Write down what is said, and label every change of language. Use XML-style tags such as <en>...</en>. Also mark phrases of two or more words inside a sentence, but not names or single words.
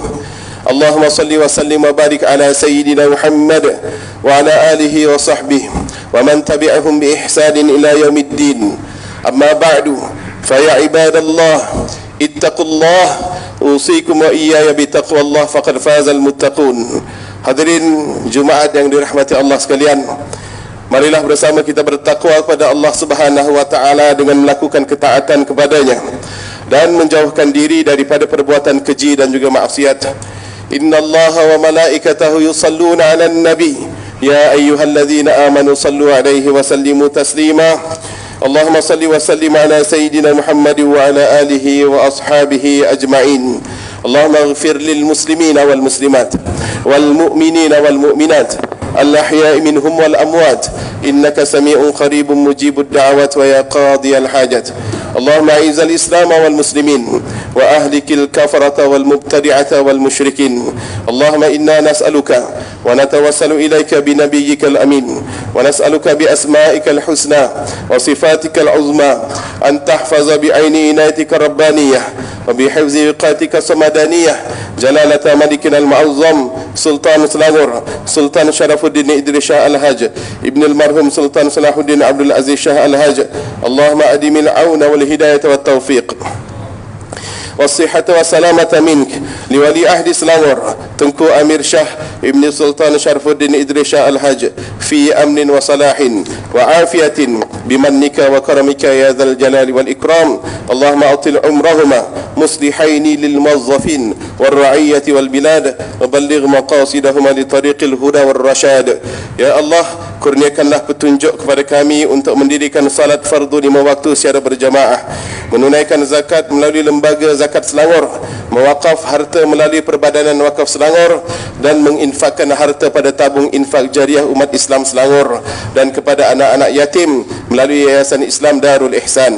<ar>اللهم صل وسلم وبارك على سيدنا محمد وعلى آله وصحبه ومن تبعهم بإحسان إلى يوم الدين. أما بعد فيا عباد الله اتقوا الله أوصيكم وإياي بتقوى الله فقد فاز المتقون.</ar> <ms>Hadirin Jumaat yang dirahmati Allah sekalian, marilah bersama kita bertakwa kepada Allah</ms> <ar>سبحانه وتعالى</ar> <ms>dengan melakukan ketaatan kepadanya dan menjauhkan diri daripada perbuatan keji dan juga maksiat.</ms> <ar>إن الله وملائكته يصلون على النبي يا أيها الذين آمنوا صلوا عليه وسلموا تسليما. اللهم صل وسلم على سيدنا محمد وعلى آله وأصحابه أجمعين. اللهم اغفر للمسلمين والمسلمات والمؤمنين والمؤمنات الأحياء منهم والأموات إنك سميع قريب مجيب الدعوات ويا قاضي الحاجات. اللهم أعز الإسلام والمسلمين وأهلك الكفرة والمبتدعة والمشركين. اللهم إنا نسألك ونتوسل إليك بنبيك الأمين ونسألك بأسمائك الحسنى وصفاتك العظمى أن تحفظ بعين عنايتك الربانية وبحفظ وقاتك الصمدانية جلالة ملكنا المعظم سلطان سلاغور سلطان شرف الدين إدريس شاه الحاج ابن المرحوم سلطان صلاح الدين عبد العزيز شاه الحاج. اللهم أدم العون والهداية والتوفيق والصحة والسلامة منك لولي عهد سلاغور تنكو أمير شاه ابن سلطان شرف الدين إدريس شاه الحاج في أمن وصلاح وعافية بمنك وكرمك يا ذا الجلال والإكرام. اللهم أطل عمرهما مصلحين للموظفين والرعية والبلاد وبلغ مقاصدهما لطريق الهدى والرشاد. يا الله,</ar> <ms>kurniakanlah petunjuk kepada kami untuk mendirikan salat fardu 5 waktu secara berjamaah, menunaikan zakat melalui lembaga zakat Selangor, mewakaf harta melalui Perbadanan Wakaf Selangor, dan menginfakkan harta pada tabung infak jariah umat Islam Selangor dan kepada anak-anak yatim melalui Yayasan Islam Darul Ihsan.</ms>